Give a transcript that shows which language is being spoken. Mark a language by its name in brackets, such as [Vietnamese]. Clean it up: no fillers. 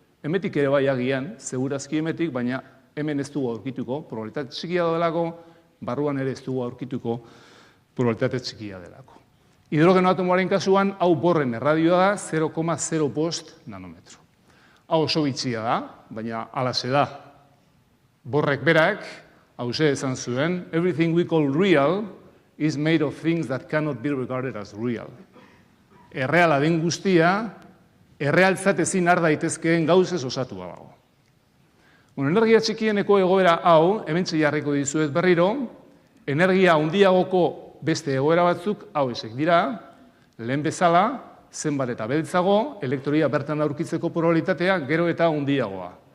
[Basque] Hemetik ere bai agian, segurazki hemetik, baina hemen ez dugu aurkituko, probabilitate txikia delako, barruan ere ez dugu aurkituko probabilitate txikia delako. Hidrogeno atomoaren kasuan, hau borren erradioa da 0,05 nanometro. Hau oso bitxia da, baina alase da. Borrek berak, hause esan zuen, [English] everything we call real is made of things that cannot be regarded as real. [Basque] Erreala den guztia, errealtzat ezin har daitezkeen gauzez osatua dago. Energia txikieneko egoera hau, hementxe jarriko dizuet berriro, energia handiagoko beste egoera batzuk hau esek dira, lehen bezala, zenbat eta beltzago, elektroia bertan aurkitzeko probabilitatea gero eta handiagoa.